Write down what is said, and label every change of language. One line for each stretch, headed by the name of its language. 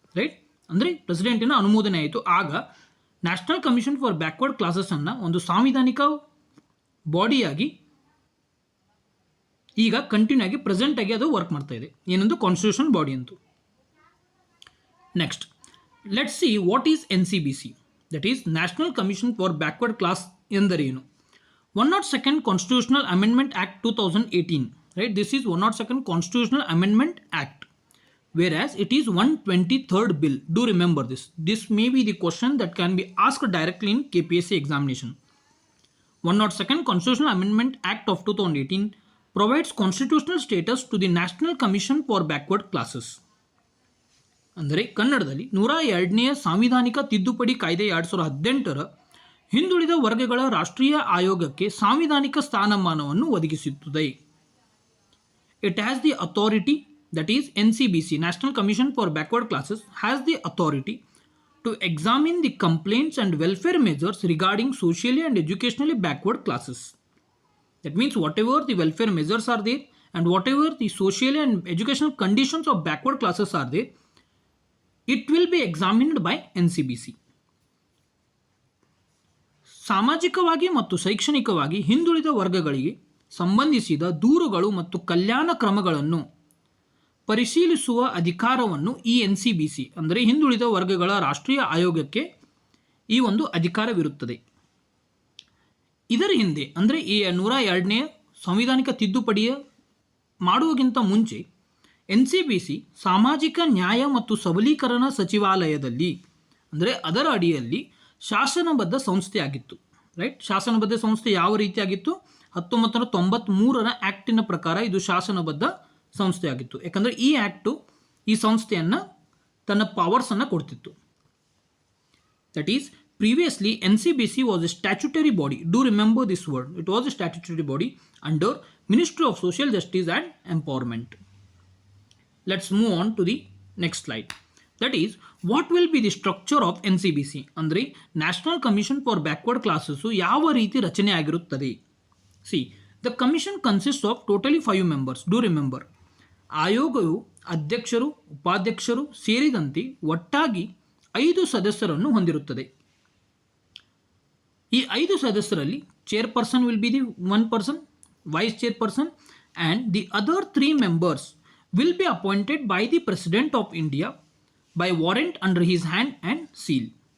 Kannada: Right, ಅಂದರೆ ಪ್ರೆಸಿಡೆಂಟಿನ ಅನುಮೋದನೆ ಆಯಿತು. ಆಗ ನ್ಯಾಷನಲ್ ಕಮಿಷನ್ ಫಾರ್ ಬ್ಯಾಕ್ವರ್ಡ್ ಕ್ಲಾಸಸ್ಸನ್ನು ಒಂದು ಸಾಂವಿಧಾನಿಕ ಬಾಡಿಯಾಗಿ ಈಗ ಕಂಟಿನ್ಯೂ ಆಗಿ ಪ್ರೆಸೆಂಟ್ ಆಗಿ ಅದು ವರ್ಕ್ ಮಾಡ್ತಾ ಇದೆ, ಏನೊಂದು ಕಾನ್ಸ್ಟಿಟ್ಯೂಷನ್ ಬಾಡಿ ಅಂತು.
English: Next let's see what is NCBC, that is National Commission for Backward Class ಎಂದರೇನು. 102nd Constitutional Amendment Act 2018, right? This is 102nd Constitutional Amendment Act, whereas it is 123rd bill. Do remember this. This may be the question that can be asked directly in KPSC examination. 102nd Constitutional Amendment Act of 2018 provides constitutional status to the National Commission for Backward Classes.
Kannada: ಅಂದರೆ ಕನ್ನಡದಲ್ಲಿ 102ನೇ ಸಾಂವಿಧಾನಿಕ ತಿದ್ದುಪಡಿ ಕಾಯ್ದೆ 2018 ಹಿಂದುಳಿದ ವರ್ಗಗಳ ರಾಷ್ಟ್ರೀಯ ಆಯೋಗಕ್ಕೆ ಸಾಂವಿಧಾನಿಕ ಸ್ಥಾನಮಾನವನ್ನು ಒದಗಿಸುತ್ತದೆ.
English: It has the authority, that is NCBC, national commission for backward classes, has the authority to examine the complaints and welfare measures regarding socially and educationally backward classes. That means whatever the welfare measures are there and whatever the social and educational conditions of backward classes are there, it will be examined by NCBC.
Kannada: ಸಾಮಾಜಿಕವಾಗಿ ಮತ್ತು ಶೈಕ್ಷಣಿಕವಾಗಿ ಹಿಂದುಳಿದ ವರ್ಗಗಳಿಗೆ ಸಂಬಂಧಿಸಿದ ದೂರುಗಳು ಮತ್ತು ಕಲ್ಯಾಣ ಕ್ರಮಗಳನ್ನು ಪರಿಶೀಲಿಸುವ ಅಧಿಕಾರವನ್ನು ಈ NCBC ಅಂದರೆ ಹಿಂದುಳಿದ ವರ್ಗಗಳ ರಾಷ್ಟ್ರೀಯ ಆಯೋಗಕ್ಕೆ ಈ ಒಂದು ಅಧಿಕಾರವಿರುತ್ತದೆ. ಇದರ ಹಿಂದೆ ಅಂದರೆ ಈ 102ನೇ ಸಂವಿಧಾನಿಕ ತಿದ್ದುಪಡಿಯ ಮಾಡುವಗಿಂತ ಮುಂಚೆ NCBC ಸಾಮಾಜಿಕ ನ್ಯಾಯ ಮತ್ತು ಸಬಲೀಕರಣ ಸಚಿವಾಲಯದಲ್ಲಿ ಅಂದರೆ ಅದರ ಅಡಿಯಲ್ಲಿ ಶಾಸನಬದ್ಧ ಸಂಸ್ಥೆಯಾಗಿತ್ತು. ರೈಟ್, ಶಾಸನಬದ್ಧ ಸಂಸ್ಥೆ ಯಾವ ರೀತಿಯಾಗಿತ್ತು? 1993ರ ಆ್ಯಕ್ಟಿನ ಪ್ರಕಾರ ಇದು ಶಾಸನಬದ್ಧ ಸಂಸ್ಥೆಯಾಗಿತ್ತು. ಯಾಕಂದರೆ ಈ ಆ್ಯಕ್ಟು ಈ ಸಂಸ್ಥೆಯನ್ನು ತನ್ನ ಪವರ್ಸನ್ನು ಕೊಡ್ತಿತ್ತು.
English: That is previously NCBC was a statutory body. Do remember this word. It was a statutory body under Ministry of Social Justice and Empowerment. Let's move on to the next slide. That is, what will be the structure of NCBC?
Kannada: ಅಂದರೆ National Commission for Backward Classes ಯಾವ ರೀತಿ ರಚನೆ ಆಗಿರುತ್ತದೆ?
English: See, the commission consists of totally 5 members. Do remember.
Kannada: ಆಯೋಗವು ಅಧ್ಯಕ್ಷರು, ಉಪಾಧ್ಯಕ್ಷರು ಸೇರಿದಂತೆ ಒಟ್ಟಾಗಿ 5 ಸದಸ್ಯರನ್ನು ಹೊಂದಿರುತ್ತದೆ. ಈ 5 ಸದಸ್ಯರಲ್ಲಿ
English: Chairperson will be the 1 person, vice chairperson, and the other 3 members will be appointed by the president of India by warrant under his hand and seal.